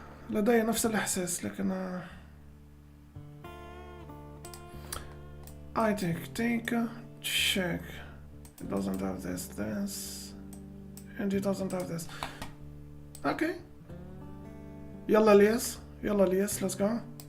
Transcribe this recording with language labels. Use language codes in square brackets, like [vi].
[ar] لدي نفس الإحساس لكن [en] I take, check. It doesn't have this, and it doesn't have this. Okay. [ar] يلا الياس, يلا الياس, [en] let's go.